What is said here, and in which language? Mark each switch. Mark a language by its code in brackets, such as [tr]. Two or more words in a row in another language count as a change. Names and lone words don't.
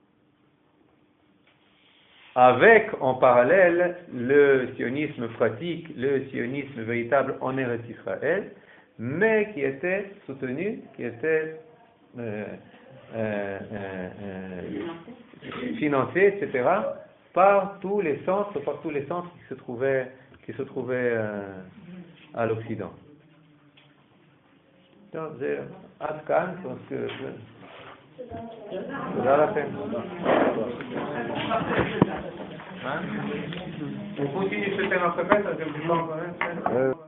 [fr] avec en parallèle le sionisme pratique, le sionisme véritable en Eretz Israël, mais qui était soutenu, qui était financé, etc., par tous les centres qui se trouvaient à l'Occident. Donc, [he] עד כאן, תודה לכם. [fr] On continue ce thème après, ça ne me dit pas encore.